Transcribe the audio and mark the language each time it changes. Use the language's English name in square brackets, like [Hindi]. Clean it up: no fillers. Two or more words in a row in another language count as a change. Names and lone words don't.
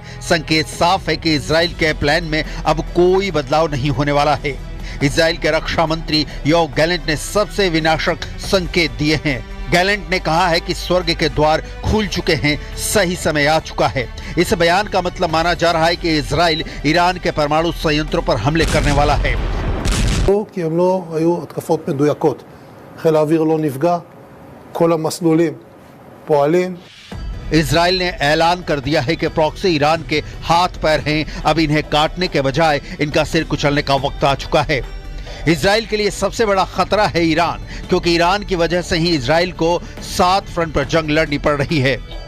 [Hindi] संकेत साफ है कि इजरायल के प्लान में अब कोई बदलाव नहीं होने वाला है। इजरायल के रक्षा मंत्री योव गैलेंट ने सबसे विनाशक संकेत दिए हैं। गैलेंट ने कहा है कि स्वर्ग के द्वार खुल चुके हैं, सही समय आ चुका है। इस बयान का मतलब माना जा रहा है कि इजराइल ईरान के परमाणु संयंत्रों पर हमले करने वाला है। [Hebrew] כי הם לא היו התקפות מדויקות. חיל האוויר לא נפגע, כל המסלולים פועלים. [Hindi] इजराइल ने ऐलान कर दिया है कि प्रॉक्सी ईरान के हाथ पैर हैं। अब इन्हें काटने के बजाय इनका सिर कुचलने का वक्त आ चुका है। इजराइल के लिए सबसे बड़ा खतरा है ईरान, क्योंकि ईरान की वजह से ही इजराइल को 7 फ्रंट पर जंग लड़नी पड़ रही है।